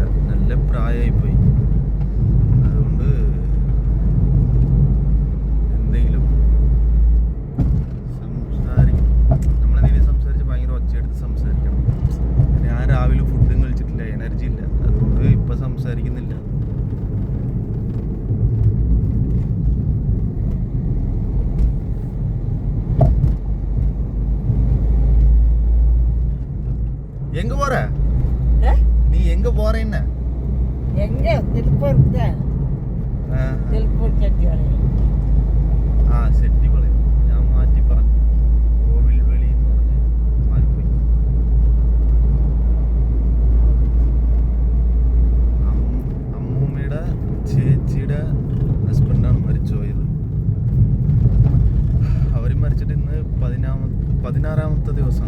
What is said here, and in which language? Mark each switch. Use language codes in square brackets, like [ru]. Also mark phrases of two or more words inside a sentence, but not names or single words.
[ml] നല്ല പ്രായമായിപ്പോയി. അതുകൊണ്ട് എന്തെങ്കിലും സംസാരിക്കണം. ഞാൻ രാവിലെ ഫുഡും കഴിച്ചിട്ടില്ല, എനർജി ഇല്ല. അതുകൊണ്ട് ഇപ്പം സംസാരിക്കുന്നില്ല. [ta] எங்க போற? நீ எங்க போறேன்னு? எங்க திருப்பூருக்கு தான். திருப்பூர் செட்டிப்பாளையம். செட்டிப்பாளையம். [ml] ഞാൻ മാറ്റി പറഞ്ഞു. കോവിൽ വെളി എന്ന് പറഞ്ഞ് മാറിപ്പോയി. അമ്മൂമ്മയുടെ ചേച്ചിയുടെ ഹസ്ബൻഡാണ് മരിച്ചു പോയത്. അവർ മരിച്ചിട്ട് ഇന്ന് 16ാമത്തെ ദിവസമാണ്.